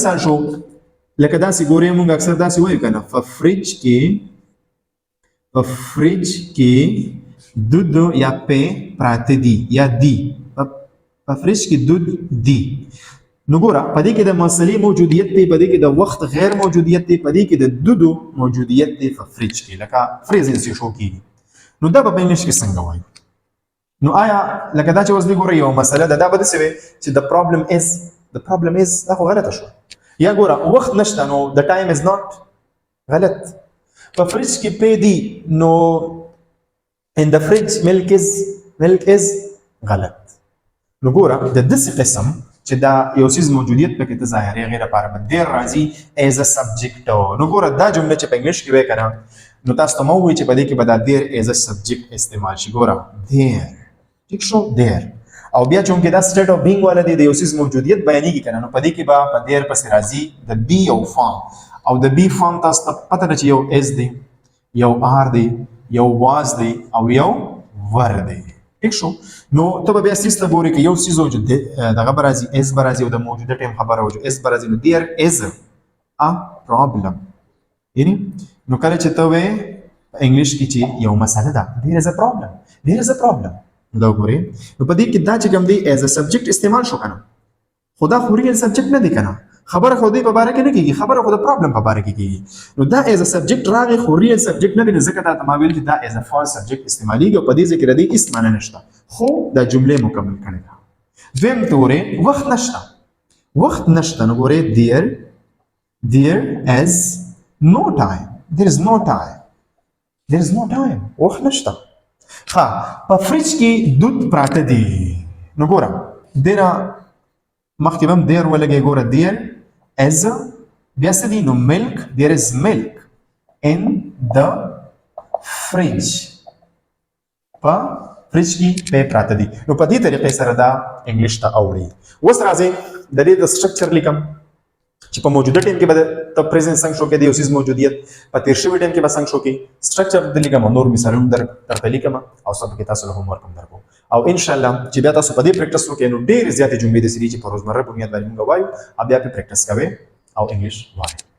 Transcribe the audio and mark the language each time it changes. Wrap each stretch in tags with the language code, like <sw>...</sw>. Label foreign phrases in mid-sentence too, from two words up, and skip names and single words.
<ps>یا بل مثال شو لکه داسې ګورې موږ اکثر داسې وایو کنه په فریج کې دود یا په پراته دي یا دی په فریج کې دود دی. نو ګوره په دې کې د مسلې موجودیت دی، په دې کې د وخت غیر موجودیت دی، په دې کې د دودو موجودیت دی په فریج کې، لکه فریز شو کېږي. نو دا په انګلیش کې څنګه وایو؟ نو آیا لکه دا چې اوس دې ګوره یو مسله ده، دا به داسې وي چې</ps> <en>the problem is</en> <ps>دا خو غلطه شو. یا ګوره وخت نشته نو</ps> <en>the time is not</en> <ps>غلط. په فریج کې پې دی نو</ps> <en>in the fridge milk is</en> <ps>غلط. نو ګوره د داسې قسم چې دا یو څیز موجودیت پکې ته ظاهري غیر لپاره باندې راځي</ps> <en>as a subject.</en> <ps>نو ګوره دا جمله چې په انګلیش کې وایي کنه نو تاسو ته مو وایي چې په دې کې به دا</ps> <en>there as a subject</en> <ps>استعمال شي. ګوره there ټیک شو there او بیا چې دا</ps> <en>state of being</en> <ps>والا دی د یو څیز موجودیت بیانېږي کنه نو په دې کې به په there پسې راځي د be او form او د</ps> <en>be form</en> <ps>تاسو ته پته ده چې یو is دی، یو are دی، یو was دی او یو were دی. ٹھیک شو؟ نو ته به بیا سیسته ګورې که یو څیز وجود دی دغه به راځي اس به راځي او د موجوده ټایم خبره وجود اس به راځي نو</ps> <en>there is a problem.</en> <ps>یعنی نو کله چې ته وایې په انګلیش کې چې یو مسله ده</ps> <en>there is a problem</en> <ps>نو دا وګورئ نو په دې کې دا چې کوم دی</ps> <en>as a subject</en> <ps>استعمال شو کنه خو دا خو</ps> <en>real subject</en> <ps>نه دی کنه، خبره خو دې په باره کې نه کېږي، خبره خو د پرابلم په باره کې کېږي. نو دا</ps> <en>as a subject</en> <ps>راغی خو</ps> <en>real subject</en> <ps>نه دی، نو ځکه تا ما ویل چې دا</ps> <en>as a false subject</en> <ps>استعمالېږي او په دې ځای کې د دې هېڅ معنی نشته خو دا جملې مکمل کړې ده. دویم ته ګورې وخت نشته نو ګورې</ps> <en>there is no time</en> <ps>وخت نشته. ها په فریج کې دود پراته دي نو ګوره دیره مخکې به هم دیر ولګې ګوره</ps> <en>there is</en> <ps>بیا څه دي نو</ps> <en>there is milk in the fridge</en> <ps>په فریج کې پې پراته دي. نو په دې طریقې سره دا انګلیش ته اوړي. اوس راځئ د دې د سټرکچر لیکم چې په موجوده ټایم کې به د پریزنت څنګه شو کې د یو څیز موجودیت په تیر شوي ټایم کې به څنګه شو کې سټرکچر د لیکم نور مثالونه درته لیکم او سبا کې تاسو له</ps> <en>home work</en> <ps>هم درکو او</ps> <ar>ان شاء الله</ar> <ps>چې بیا تاسو په دې پریکټس وکړئ نو ډېر زیاتې جملې د سری چې په روزمره بنیاد باندې موږ وایو او بیا په پریکټس کوئ او انګلیش وایي.</ps>